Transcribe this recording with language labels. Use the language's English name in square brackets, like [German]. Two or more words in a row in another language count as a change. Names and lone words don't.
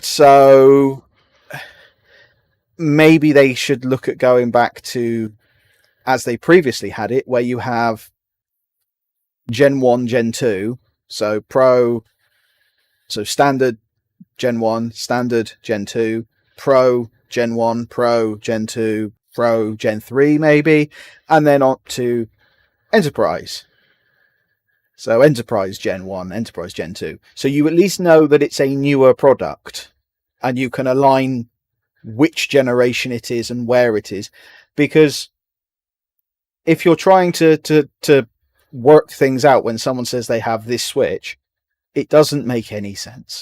[English] So maybe they should look at going back to as they previously had it, where you have Gen 1, Gen 2, so Pro, so Standard Gen 1, Standard Gen 2, Pro Gen 1, Pro Gen 2, Pro Gen 3 maybe, and then on to Enterprise. So Enterprise Gen 1, Enterprise Gen 2. So you at least know that it's a newer product, and you can align which generation it is and where it is. Because if you're trying to work things out when someone says they have this switch, it doesn't make any sense.